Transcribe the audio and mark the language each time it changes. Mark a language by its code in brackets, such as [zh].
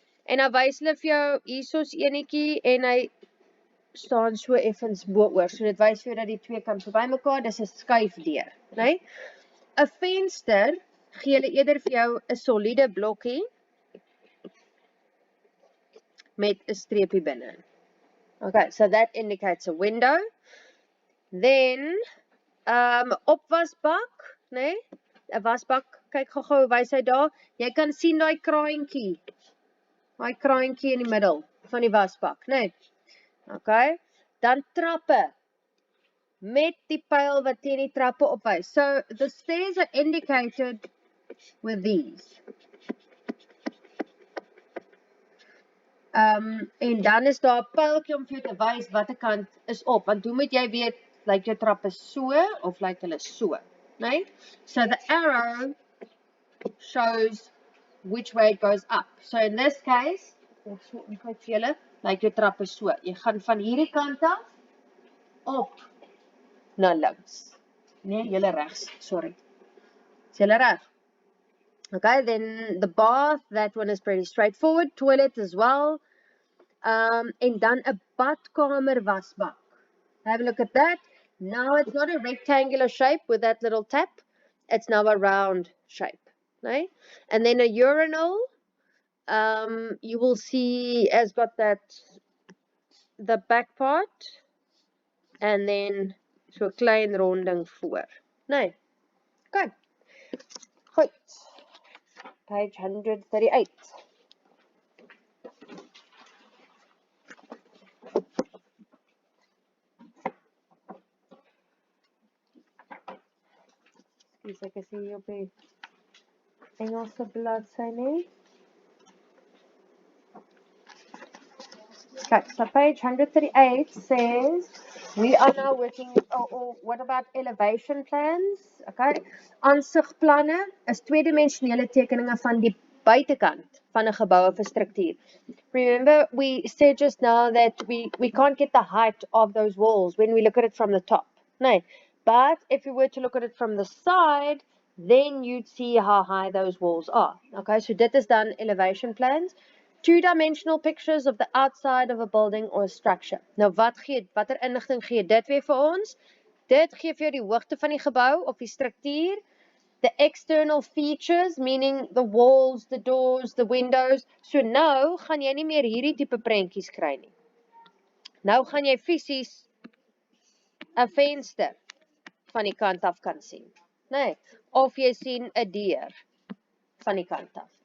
[af] En dan wys hulle vir jou hierso's enetjie en hy staan so effens bo-oor. So dit wys vir jou dat die twee kan verby mekaar, dis 'n skuifdeur, né? 'n Venster gee hulle eerder vir jou 'n soliede blokkie met 'n streepie binne. [en] Okay, so that indicates a window. [af] Then opwasbak, né? 'n wasbak, kyk gou wys hy daar. Jy kan sien daai kraantjie. Daai kraantjie in die middel van die wasbak, né? Okay. Dan trappe met die pyl wat teen die trappe opwys. [en] So the stairs are indicated with these. [af] En dan is daar 'n pyltjie om vir jou te wys watter kant is op. Want hoe moet jy weet, lyk jou trappe so of lyk hulle so, né? [en] So the arrow shows which way it goes up. So in this case, [af] ek so kyk vir julle, lyk jou trappe so. Jy gaan van hierdie kant af op na links. Nee, julle regs, sorry. Is julle reg? [en] Okay, then the bath, that one is pretty straightforward. Toilet as well. [af] En dan 'n badkamer wasbak. [en] Have a look at that. Now it's not a rectangular shape with that little tap. It's now a round shape. Right? And then a urinal, you will see has got that, the back part, and then [af] so 'n klein ronding voor. Nee. Okay. Goed. Page 138. Dis ek sien hier op die Engelse bladsy nie. [en] Okay, so page 138 says we are now working, or what about elevation plans? [af] Okay, aansigplanne is tweedimensionele tekeninge van die buitekant van 'n gebou of 'n struktuur. [en] Remember, we said just now that we can't get the height of those walls when we look at it from the top. No, but if we were to look at it from the side, then you'd see how high those walls are. Okay, so [af] dit is dan [en] elevation plans. Two-dimensional pictures of the outside of a building or a structure. [af] Nou watter inligting gee dit weer vir ons? Dit gee vir jou die hoogte van die gebou of die struktuur. [en] The external features, meaning the walls, the doors, the windows. [af] So nou gaan jy nie meer hierdie tipe prentjies kry nie. Nou gaan jy fisies 'n venster van die kant af kan sien. Nee, of jy sien 'n deur van die kant af.